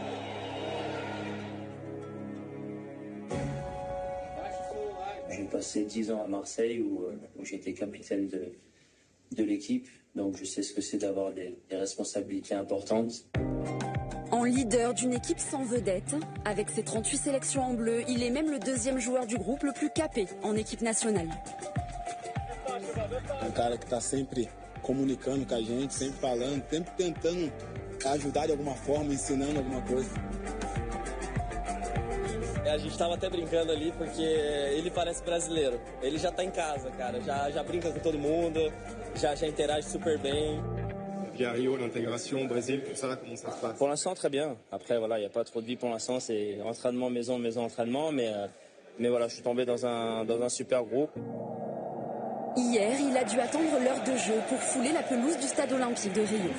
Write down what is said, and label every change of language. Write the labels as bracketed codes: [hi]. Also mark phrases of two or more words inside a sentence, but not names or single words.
[fr] J'ai passé 10 ans à Marseille où j'étais capitaine de l'équipe, donc je sais ce que c'est d'avoir des responsabilités importantes. En leader d'une équipe sans vedette, avec ses 38 sélections en bleu, il est même le deuxième joueur du groupe le plus capé en équipe nationale. [pt] Um cara que está sempre comunicando com a gente, sempre falando, sempre tentando ajudar de alguma forma, ensinando alguma coisa. A gente estava até brincando ali porque ele parece brasileiro. Ele já está em casa, cara. Já brinca com todo mundo, já interage super bem. [fr] Puis à Rio, l'intégration au Brésil, tout ça, comment ça se passe? Pour l'instant, très bien. Après, voilà, il n'y a pas trop de vie pour l'instant. C'est entraînement, maison, entraînement. Mais voilà, je suis tombé dans un super groupe. Hier, il a dû attendre l'heure de jeu pour fouler la pelouse du stade olympique de Rio.